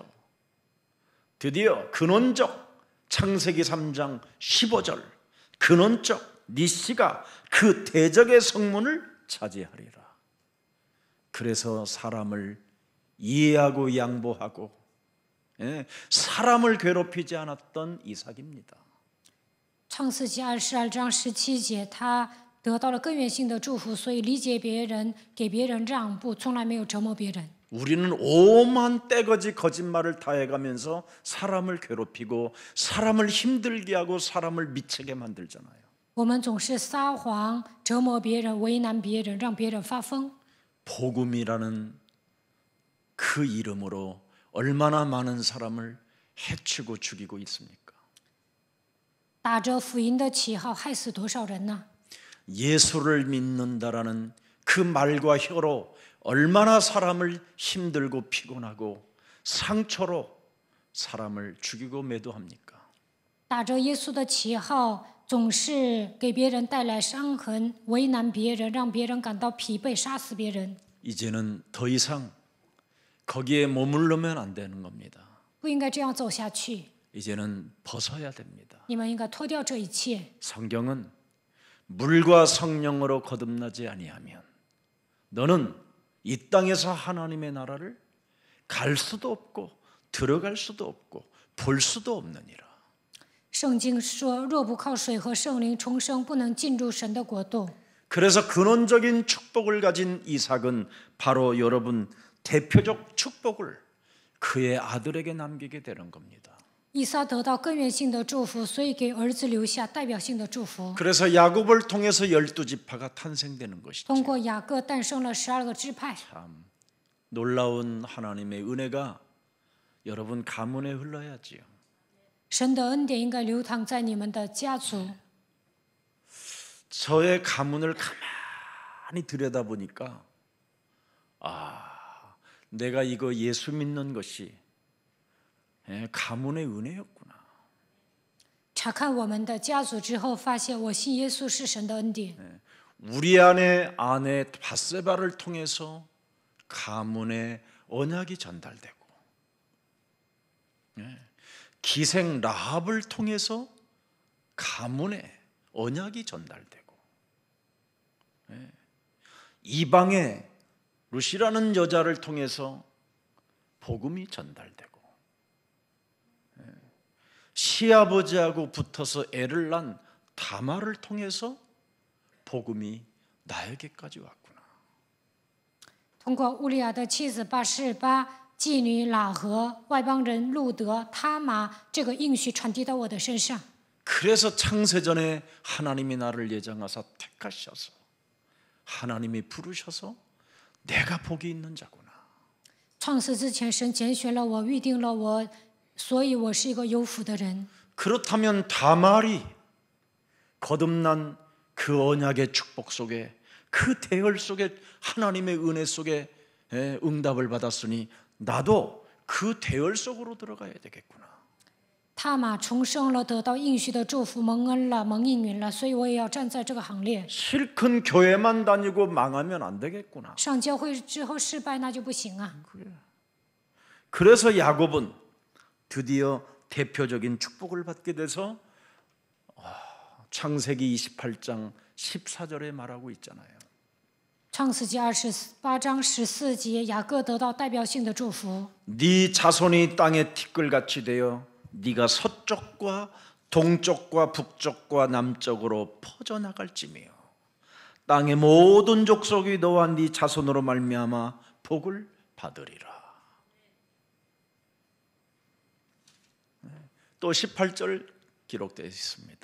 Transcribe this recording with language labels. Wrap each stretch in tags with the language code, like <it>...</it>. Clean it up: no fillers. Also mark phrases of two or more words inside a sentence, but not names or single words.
<ko>드디어 근원적 창세기 3장 15절 근원적 네 씨가 그 대적의 성문을 차지하리라. 그래서 사람을 이해하고 양보하고 사람을 괴롭히지 않았던 이삭입니다.</ko> <zh>创世纪22章17节，他得到了根源性的祝福，所以理解别人，给别人让步，从来没有折磨别人。</zh> <ko>우리는 오만 떼거지 거짓말을 다 해가면서 사람을 괴롭히고 사람을 힘들게 하고 사람을 미치게 만들잖아요.</ko> <zh>我们总是撒谎，折磨别人，为难别人，让别人发疯。</zh> <ko>복음이라는 그 이름으로 얼마나 많은 사람을 해치고 죽이고 있습니까?</ko> <zh>打着福音的旗号，害死多少人呢？</zh> <ko>예수를 믿는다라는 그 말과 혀로 얼마나 사람을 힘들고 피곤하고 상처로 사람을 죽이고 매도합니까?</ko> <zh>打着耶稣的旗号，总是给别人带来伤痕，为难别人，让别人感到疲惫，杀死别人。</zh> <ko>이제는 더 이상 거기에 머무르면 안 되는 겁니다.</ko> <zh>不应该这样走下去，</zh> <ko>이제는 벗어야 됩니다.</ko> <zh>你们应该脱掉这一切。</zh> <ko>성경은 물과 성령으로 거듭나지 아니하면 너는 이 땅에서 하나님의 나라를 갈 수도 없고 들어갈 수도 없고 볼 수도 없느니라.</ko> <zh>圣经说，若不靠水和圣灵重生，不能进入神的国度。</zh> <ko>그래서 근원적인 축복을 가진 이삭은 바로 여러분 대표적 축복을 그의 아들에게 남기게 되는 겁니다.</ko> <zh>以撒得到根源性的祝福，所以给儿子留下代表性的祝福。</zh> <ko>그래서 야곱을 통해서 12지파가 탄생되는 것이죠.</ko> <zh>通过雅各诞生了12个支派。</zh> <ko>참 놀라운 하나님의 은혜가 여러분 가문에 흘러야지요.</ko> <zh>神的恩典应该流淌在你们的家族。</zh> <ko>저의 가문을 가만히 들여다보니까 내가 이거 예수 믿는 것이 가문의 은혜였구나.</ko> <zh>查看我们的家族之后，发现我信耶稣是神的恩典。</zh> <ko>우리 아내 밧세바를 통해서 가문의 언약이 전달되고 기생 라합을 통해서 가문의 언약이 전달되고 이방의 루시라는 여자를 통해서 복음이 전달되고 시아버지하고 붙어서 애를 낳은 다말을 통해서 복음이 나에게까지 왔구나.</ko> <zh>通过乌利亚的妻子巴示巴、妓女喇合、外邦人路德、他玛，这个应许传递到我的身上。</zh> <ko>그래서 창세전에 하나님이 나를 예정하사 택하셔서 하나님이 부르셔서 내가 복이 있는 자구나.</ko> <zh>创世之前，神拣选了我，预定了我，所以我是一个有福的人。</zh> <ko>그렇다면 다말이 거듭난 그 언약의 축복 속에 그 대열 속에 하나님의 은혜 속에 응답을 받았으니 나도 그 대열 속으로 들어가야 되겠구나.</ko> <zh>他玛重生了，得到应许的祝福，蒙恩了，蒙应允了，所以我也要站在这个行列。</zh> <ko>실컷 교회만 다니고 망하면 안 되겠구나.</ko> <zh>上教会之后失败那就不行啊！</zh> <ko>그래서 야곱은 드디어 대표적인 축복을 받게 돼서 창세기 28장 14절에 말하고 있잖아요.</ko> <zh>创世纪28章14节，雅各得到代表性的祝福。</zh> <ko>네 자손이 땅의 티끌같이 되어 네가 서쪽과 동쪽과 북쪽과 남쪽으로 퍼져나갈지며 땅의 모든 족속이 너와 네 자손으로 말미암아 복을 받으리라. 또 18절 기록되어 있습니다.</ko>